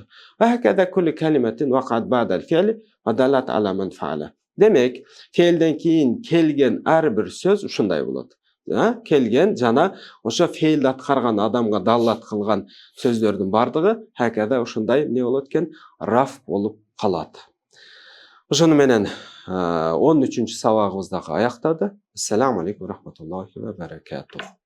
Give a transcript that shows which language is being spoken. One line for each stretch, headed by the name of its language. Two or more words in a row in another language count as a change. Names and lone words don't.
Arabic: وهكذا كل كلمة وقعت بعد الفعل ودلت على من فعل.
Kyrgyz: Демек феилден кейин келген хер бир сөз ушундай болот. Келген жана ошо феилди аткарган адамга даллат кылган сөздөрдүн баардыгы хакада ушундай не болот экен? Раф болуп калат. Ошону менен 13-сабагыбызды аяктады.
Arabic: السلام عليكم ورحمة الله وبركاته.